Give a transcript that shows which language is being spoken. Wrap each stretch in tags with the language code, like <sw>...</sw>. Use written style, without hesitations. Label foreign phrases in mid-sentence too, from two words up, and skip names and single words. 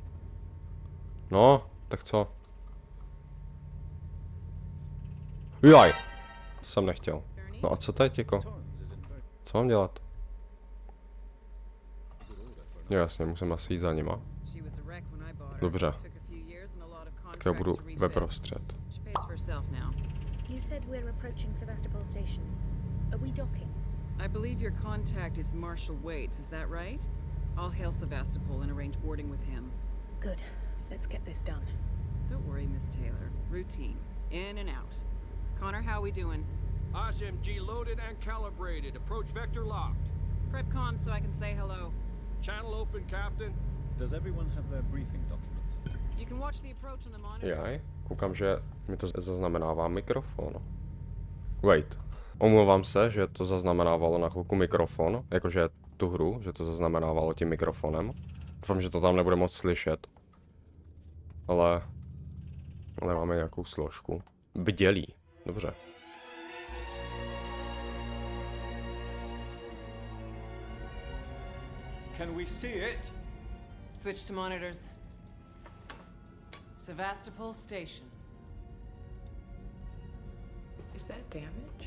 <cs>No, tak co? Jaj! To jsem nechtěl. No a co teď, jako? Co mám dělat? Jo, jasně, musím asi jít za nima. Dobře. Tak já budu ve prostřed.</cs> <en>You said we're approaching Sevastopol Station. Are we docking? I believe your contact is Marshal Waits, is that right? I'll hail Sevastopol and arrange boarding with him. Good. Let's get this done. Don't worry, Miss Taylor. Routine. In and out. Connor, how we doing? SMG loaded and calibrated. Approach vector locked. Prep con so I can say hello. Channel open, Captain. Does everyone have their briefing document? You can watch the approach on the monitors.</en> <cs>Jaj, koukám, že mi to zaznamenává mikrofon.</cs> <en>Wait.</en> <cs>Omlouvám se, že to zaznamenávalo na chvilku mikrofon, jakože tu hru, že to zaznamenávalo tím mikrofonem. Doufám, že to tam nebude moc slyšet. Ale máme nějakou složku. Bdělí. Dobře.</cs> <en>Can we see it? Switch to monitors. Sevastopol Station. Is that damage?</en>